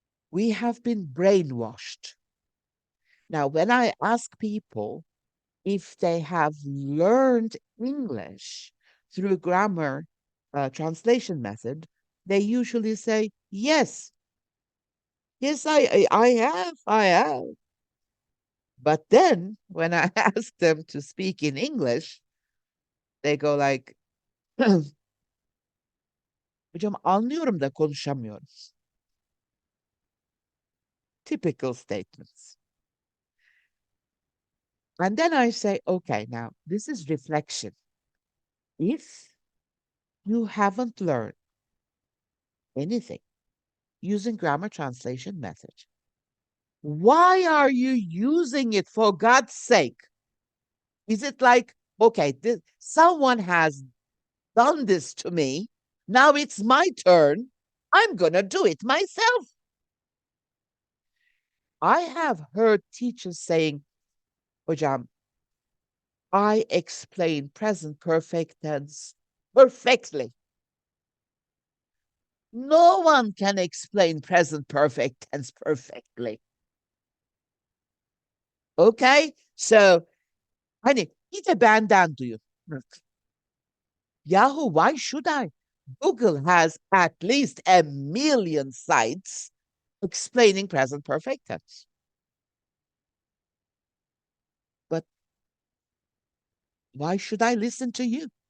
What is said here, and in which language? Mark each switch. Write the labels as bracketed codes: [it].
[en] We have been brainwashed. Now, when I ask people if they have learned English through grammar translation method, they usually say, yes, yes, I have. But then when I ask them to speak in English, they go like, [tr] hocam anlıyorum da konuşamıyorum. [en] Typical statements. And then I say, okay, now this is reflection. If you haven't learned anything using grammar translation method, why are you using it, for God's sake? Is it like, okay, someone has done this to me. Now it's my turn. I'm going to do it myself. I have heard teachers saying, hocam, I explain present perfect tense perfectly. No one can explain present perfect tense perfectly. Okay? [tr] So, hani bir de benden duyun. [en] Yahoo, why should I? Google has at least 1 million sites explaining present perfect tense. But why should I listen to you?